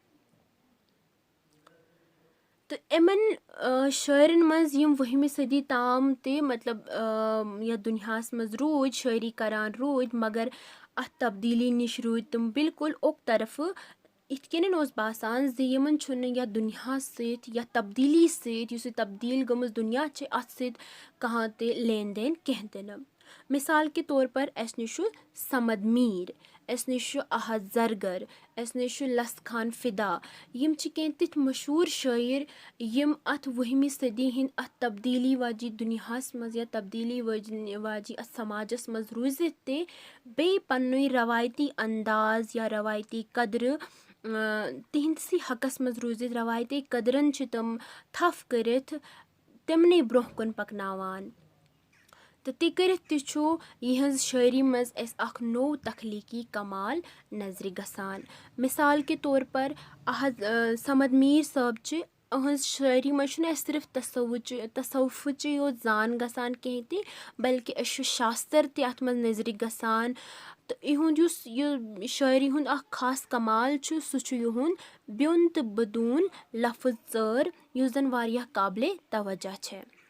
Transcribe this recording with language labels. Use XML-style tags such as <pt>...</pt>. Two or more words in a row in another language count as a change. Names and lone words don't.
<ks>تہٕ یِمن شٲعرن منٛز یِم 20ہمہِ صٔدی تام تہِ یتھ دُنیاہس منٛز روٗدۍ شٲعری کران روٗدۍ مگر اَتھ تبدیٖلی نِش روٗدۍ تِم بالکُل اوٚک طرفہٕ. یِتھ کٔنۍ اوس باسان زِ یِمن چھُنہٕ یتھ دُنیاہس سۭتۍ یتھ تبدیٖلی سۭتۍ یُس یہِ تبدیٖل گٔمٕژ دُنیا چھِ اتھ سۭتۍ کانٛہہ تہِ لین دین کینٛہہ تہِ نہٕ.</ks> <ur>مِثال کے طور پر</ur> <ks>اسہِ نِش چھُ سمد میٖر, اسہِ نِش چھُ احد زرگر, اسہِ نِش چھُ لَس خان فِدا. یِم چھِ کینٛہہ تِتھۍ مشہوٗر شٲعر یِم اَتھ 20ہمہِ صٔدی ہِنٛدۍ اَتھ تبدیٖلی واجی دُنیاہس منٛز یا تبدیٖلی واجی اَتھ سماجس منٛز روٗزِتھ تہِ بیٚیہِ پننُے روایتی انداز یا روایتی قدرٕ تِہنٛدسٕے حقس منٛز روٗزِتھ روایتی قدرن چھِ تِم تھپھ کٔرِتھ تِمنٕے برونٛہہ کُن پکناوان. تہٕ تہِ کٔرِتھ تہِ چھُ یِہنٛز شٲعری منٛز اَسہِ اکھ نوٚو تخلیٖقی کمال نظرِ گژھان.</ks> <ur>مِثال کے طور پر</ur> <ks>سمد میٖر صٲب چھِ أہنٛز شٲعری منٛز چھُنہٕ اَسہِ صرف تصوفٕچی یوت زان گژھان کینٛہہ تہِ بلکہِ أسۍ چھُ شاستر تہِ اتھ منٛز نظرِ گژھان. تہٕ یِہُنٛد یُس یہِ شٲعری ہُنٛد اکھ خاص کمال چھُ سُہ چھُ یِہُنٛد بیوٚن تہٕ بدوٗن لفظ ژٲر یُس زن واریاہ قابلے توجہ چھےٚ.</ks>